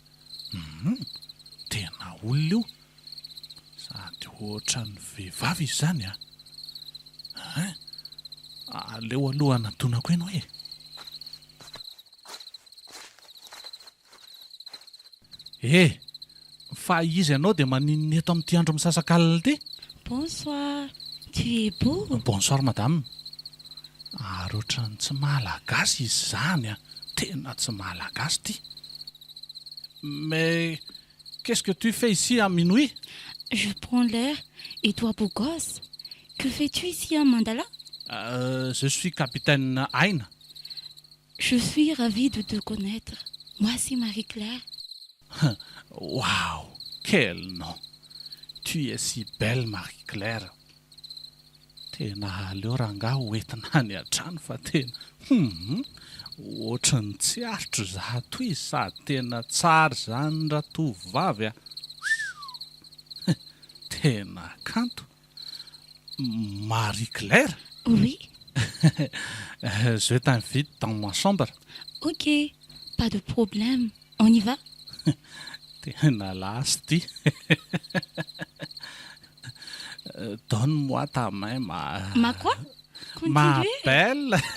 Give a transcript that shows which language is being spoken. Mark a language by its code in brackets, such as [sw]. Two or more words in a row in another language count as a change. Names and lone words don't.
[mg] tena olona io sady ohatra ny vehivavy izy zany aleo aloha anatonako eny hoe fa izy ianao dia maninona eto amin'ity andro misasakalina ity [fr] Bonsoir, tu es beau. Bonsoir madame [mg] ary ohatrany tsy malagasy izy zany tena tsy malagasy ty [fr] mais qu'est-ce que tu fais ici à minuit Je prends l'air. Et toi, beau gosse, que fais-tu ici à Mandala? Je suis capitaine Aïn. Je suis ravie de te connaître. Moi, c'est Marie-Claire. Waouh, quel nom. Tu es si belle, Marie-Claire. [mg] Tena aleo rangahy hoentina any an-trano fa tena ohatrany tsy aritro zato izy sady tena tsara zany raha tovovavy tena kanto. [fr] Marie-Claire? Oui. Je t'invite dans ma chambre. Ok, pas de problème. On y va? [mg] Tena lasy ty. [fr] Donne-moi ta main, Ma quoi? ma Continue. belle.